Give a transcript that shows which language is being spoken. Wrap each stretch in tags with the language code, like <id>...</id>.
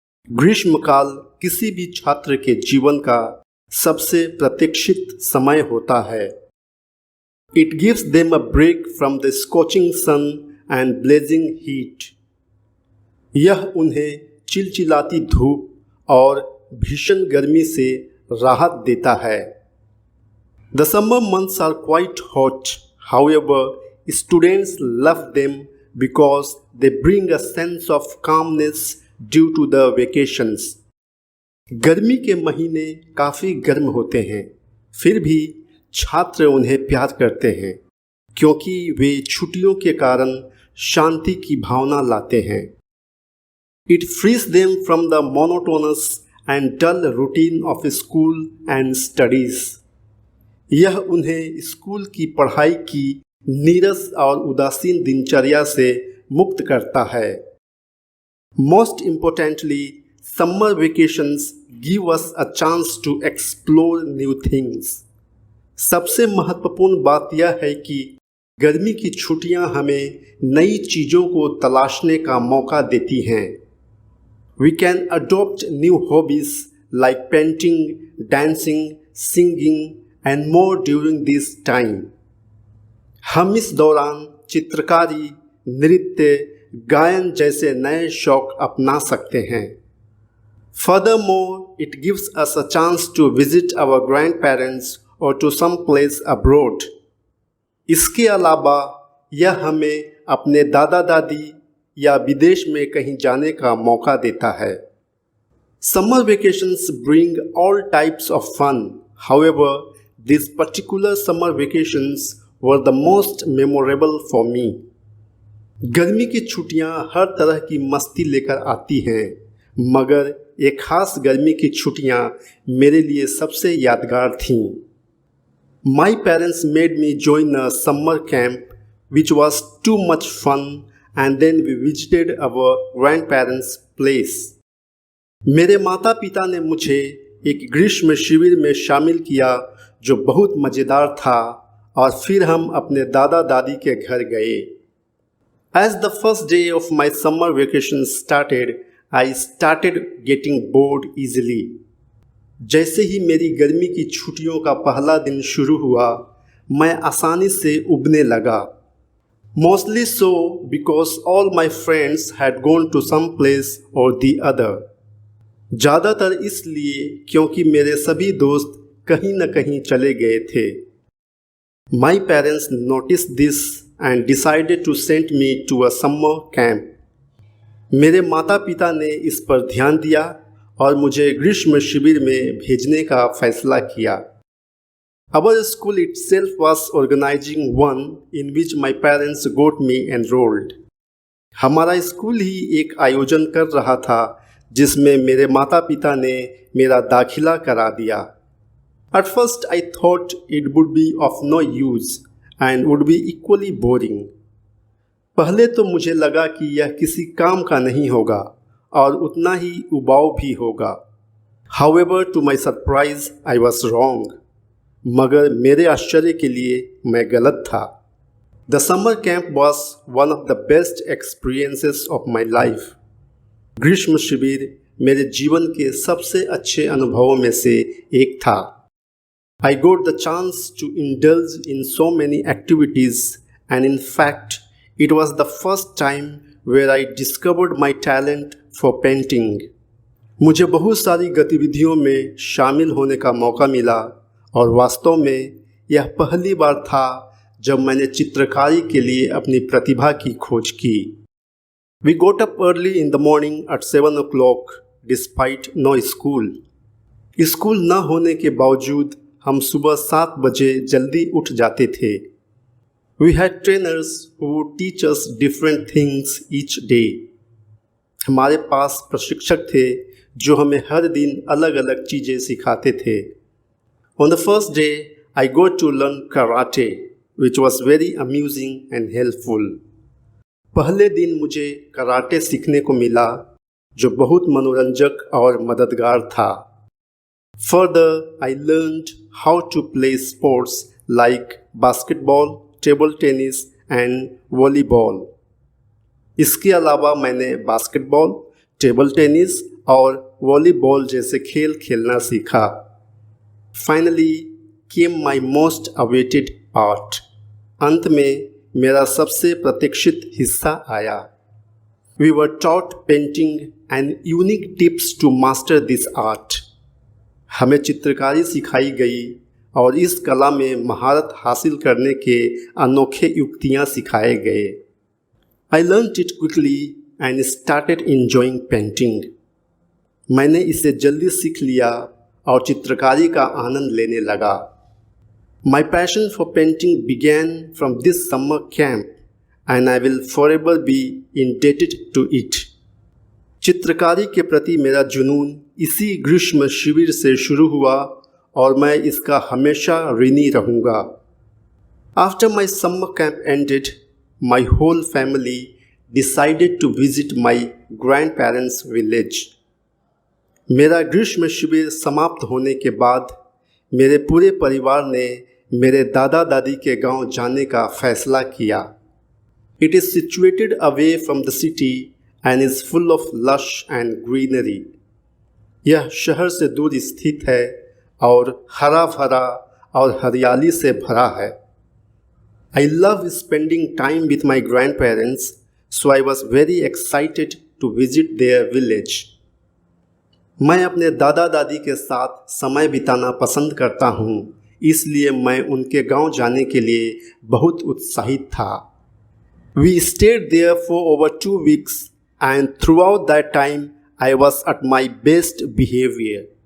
<hi>ग्रीष्मकाल किसी भी छात्र के जीवन का सबसे प्रतीक्षित समय होता है।</hi> <en>It gives them a break from the scorching sun and blazing heat.</en> <hi>यह उन्हें चिलचिलाती धूप और भीषण गर्मी से राहत देता है।</hi> <en>The summer months are quite hot. However, students love them because they bring a sense of calmness due to the vacations.</en> <hi>गर्मी के महीने काफ़ी गर्म होते हैं, फिर भी छात्र उन्हें प्यार करते हैं क्योंकि वे छुट्टियों के कारण शांति की भावना लाते हैं।</hi> <en>It frees them from the monotonous and dull routine of school and studies.</en> <hi>यह उन्हें स्कूल की पढ़ाई की नीरस और उदासीन दिनचर्या से मुक्त करता है।</hi> <en>Most importantly, summer vacations give us a chance to explore new things.</en> <hi>सबसे महत्वपूर्ण बात यह है कि गर्मी की छुट्टियां हमें नई चीज़ों को तलाशने का मौका देती हैं।</hi> <en>We can adopt new hobbies like painting, dancing, singing and more during this time.</en> <hi>हम इस दौरान चित्रकारी, नृत्य, गायन जैसे नए शौक अपना सकते हैं।</hi> <en>Furthermore, it gives us a chance to visit our grandparents or to some place abroad.</en> <hi>इसके अलावा यह हमें अपने दादा दादी या विदेश में कहीं जाने का मौका देता है।</hi> <en>Summer vacations bring all types of fun. However, these particular summer vacations were the most memorable for me.</en> <hi>गर्मी की छुट्टियां हर तरह की मस्ती लेकर आती हैं, मगर एक खास गर्मी की छुट्टियां मेरे लिए सबसे यादगार थीं।</hi> <en>My parents made me join a summer camp which was too much fun. And then we visited our grandparents' place.</en> <hi>मेरे माता पिता ने मुझे एक ग्रीष्म शिविर में शामिल किया जो बहुत मज़ेदार था और फिर हम अपने दादा दादी के घर गए।</hi> <en>As the first day of my summer vacation started, I started getting bored easily.</en> <hi>जैसे ही मेरी गर्मी की छुट्टियों का पहला दिन शुरू हुआ, मैं आसानी से उबने लगा।</hi> <en>Mostly so because all my friends had gone to some place or the other.</en> <hi>ज़्यादातर इसलिए क्योंकि मेरे सभी दोस्त कहीं न कहीं चले गए थे।</hi> <en>My parents noticed this and decided to send me to a summer camp.</en> <hi>मेरे माता पिता ने इस पर ध्यान दिया और मुझे ग्रीष्म शिविर में भेजने का फैसला किया।</hi> <en>Our school itself was organizing one in which my parents got me enrolled.</en> <hi>हमारा स्कूल ही एक आयोजन कर रहा था जिसमें मेरे माता पिता ने मेरा दाखिला करा दिया।</hi> <en>At first I thought it would be of no use and would be equally boring.</en> <hi>पहले तो मुझे लगा कि यह किसी काम का नहीं होगा और उतना ही उबाऊ भी होगा।</hi> <en>However, to my surprise, I was wrong.</en> <hi>मगर मेरे आश्चर्य के लिए मैं गलत था।</hi> <en>The summer camp was one of the best experiences of my life.</en> <hi>ग्रीष्म शिविर मेरे जीवन के सबसे अच्छे अनुभवों में से एक था।</hi> <en>I got the chance to indulge in so many activities and in fact, it was the first time where I discovered my talent for painting.</en> <hi>मुझे बहुत सारी गतिविधियों में शामिल होने का मौका मिला और वास्तव में यह पहली बार था जब मैंने चित्रकारी के लिए अपनी प्रतिभा की खोज की।</hi> <en>We got up early in the morning at 7 o'clock despite no school.</en> <hi>School न होने के बावजूद हम सुबह 7 बजे जल्दी उठ जाते थे।</hi> <en>We had trainers who would teach us different things each day.</en> <hi>हमारे पास प्रशिक्षक थे जो हमें हर दिन अलग अलग चीज़ें सिखाते थे।</hi> <en>On the first day, I got to learn karate, which was very amusing and helpful.</en> <hi>पहले दिन मुझे कराटे सीखने को मिला जो बहुत मनोरंजक और मददगार था।</hi> <en>Further, I learned how to play sports like basketball, table tennis and volleyball.</en> <hi>इसके अलावा मैंने बास्केटबॉल, टेबल टेनिस और वॉलीबॉल जैसे खेल खेलना सीखा।</hi> <en>Finally came my most awaited part.</en> <hi>अंत में मेरा सबसे प्रतीक्षित हिस्सा आया।</hi> <en>We were taught painting and unique tips to master this art.</en> <hi>हमें चित्रकारी सिखाई गई और इस कला में महारत हासिल करने के अनोखे युक्तियाँ सिखाए गए।</hi> <en>I learned it quickly and started enjoying painting.</en> <hi>मैंने इसे जल्दी सीख लिया और चित्रकारी का आनंद लेने लगा।</hi> <en>My passion for painting began from this summer camp and I will forever be indebted to it.</en> <hi>चित्रकारी के प्रति मेरा जुनून इसी ग्रीष्म शिविर से शुरू हुआ और मैं इसका हमेशा ऋणी रहूँगा।</hi> <en>After my summer camp ended, my whole family decided to visit my grandparents' village.</en> <hi>मेरा ग्रीष्म शिविर समाप्त होने के बाद मेरे पूरे परिवार ने मेरे दादा दादी के गांव जाने का फैसला किया।</hi> <en>It is situated away from the city and is full of lush and greenery.</en> <hi>यह शहर से दूर स्थित है और हरा भरा और हरियाली से भरा है।</hi> <en>I love spending time with my grandparents, so I was very excited to visit their village.</en> <hi>मैं अपने दादा दादी के साथ समय बिताना पसंद करता हूँ, इसलिए मैं उनके गांव जाने के लिए बहुत उत्साहित था।</hi> <en>We stayed there for over 2 weeks and throughout that time I was at my best behavior.</en>